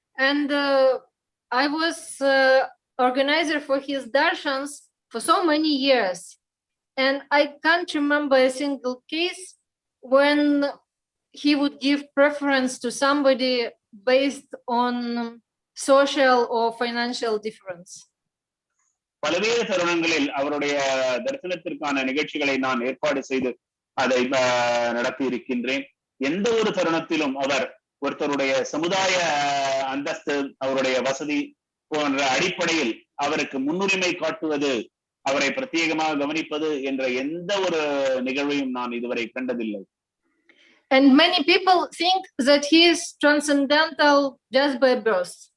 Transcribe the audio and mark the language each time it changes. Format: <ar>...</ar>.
<en>And I was organizer for his darshans for so many years, and I can't remember a single case when he would give preference to somebody based on social or financial difference.</en> <ta>பல்வேறு தருணங்களில் அவருடைய தரிசனத்திற்கான நிகழ்ச்சிகளை நான் ஏற்பாடு செய்து அதை நடத்தி இருக்கின்றேன். எந்த ஒரு தருணத்திலும் அவர் ஒருத்தருடைய சமுதாய அந்தஸ்து, அவருடைய வசதி போன்ற அடிப்படையில் அவருக்கு முன்னுரிமை காட்டுவது, அவரை பிரத்யேகமாக கவனிப்பது என்ற எந்த ஒரு நிகழ்வையும் நான் இதுவரை கண்டதில்லை.</ta> <en>And many people think that he is transcendental just by birth.</en>